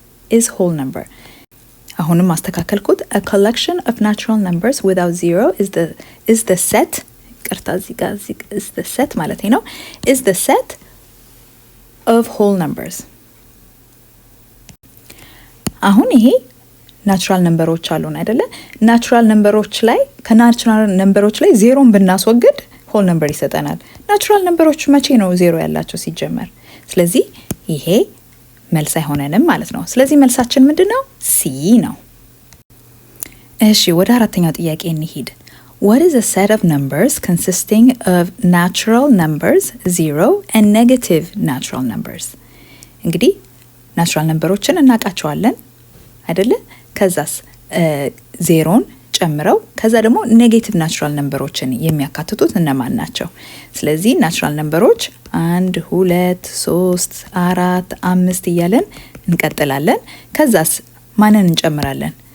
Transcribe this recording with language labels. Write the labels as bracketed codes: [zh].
[en] is whole number። [am] አሁንም ማስተካከልኩት [en] a collection of natural numbers without 0 is the set [am] ቅርታ እዚህ ጋር [en] is the set ማለት ነው is the set of whole numbers። [am] አሁን ይሄ ናቹራል ነምበሮች አሉን አይደለ? ናቹራል ነምበሮች ላይ ከናቹራል ነምበሮች ላይ 0ን ብናስወግድ ሆል ነምበር ይሰጠናል። ናቹራል ነምበሮች መቼ ነው 0 ያላቸው ሲጀመር? ስለዚህ ይሄ መልስ አይሆነንም ማለት ነው። ስለዚህ መልሳችን ምንድነው? [en] C ነው። [am] እሺ ወደ አራተኛው ጥያቄ እንሂድ። [en] What is a set of numbers consisting of natural numbers 0 and negative natural numbers? [am] እንግዲህ ናቹራል ነምበሮችን እናውቃቸዋለን አይደለ? ከዛስ 0ን ጨምረው ከዛ ደግሞ ኔጌቲቭ ናቹራል ነምበሮችን የሚያካትቱት እነማን ናቸው? ስለዚህ ናቹራል ነምበሮች 1 2 3 4 5 እያለን እንቀጥላለን። ከዛስ ማንን እንጨምራለን?